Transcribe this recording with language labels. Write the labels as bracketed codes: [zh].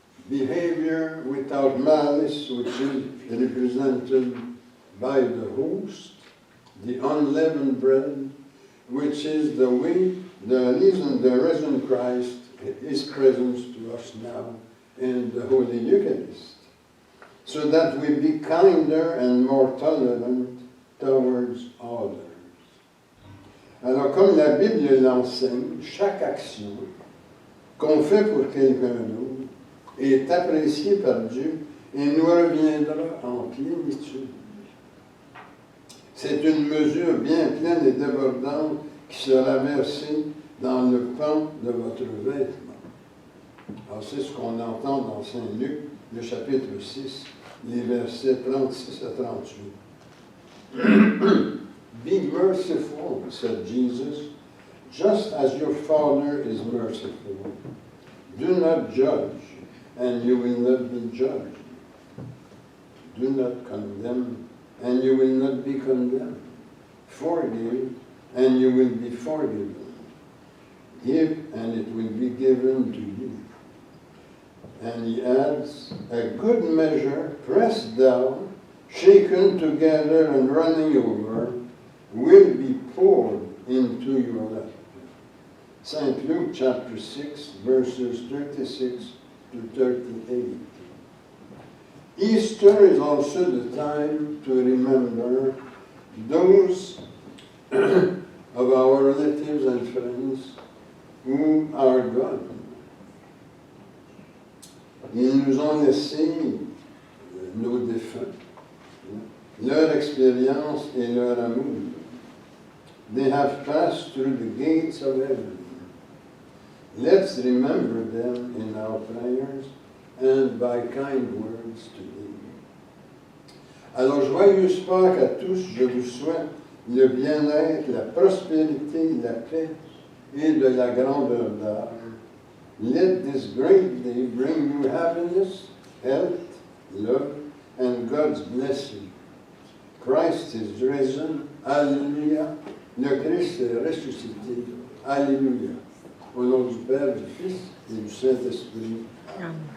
[en] behavior without malice, which is represented by the host, the unleavened bread, which is the way, the reason the risen Christ is present to us now in the Holy Eucharist, so that we be kinder and more tolerant towards others. [fr] Alors, comme la Bible l'enseigne, chaque action qu'on fait pour quelqu'un d'autre est appréciée par Dieu et nous reviendra en plénitude. C'est une mesure bien pleine et débordante qui sera versée dans le pan de votre vêtement. Alors, c'est ce qu'on entend dans Saint Luc, le chapitre 6, les versets 36 à 38. [en] Be merciful, said Jesus, just as your Father is merciful. Do not judge, and you will not be judged. Do not condemn, and you will not be condemned. Forgive, and you will be forgiven. Give, and it will be given to you. And he adds, a good measure, pressed down, shaken together, and running over, will be poured into your lap. St. Luke chapter 6, verses 36 to 38. Easter is also the time to remember those of our relatives and friends who are gone. [fr] Ils nous ont laissé nos défunts, leur expérience et leur amour. [en] They have passed through the gates of heaven. Let's remember them in our prayers and by kind words today. [fr] Alors, joyeuse Pâques à tous, je vous souhaite le bien-être, la prospérité, la paix et de la grandeur d'âme. [en] Let this great day bring you happiness, health, love, and God's blessing. Christ is risen. Alléluia. [fr] Le Christ est ressuscité. Alléluia. Au nom du Père, du Fils et du Saint-Esprit. Amen.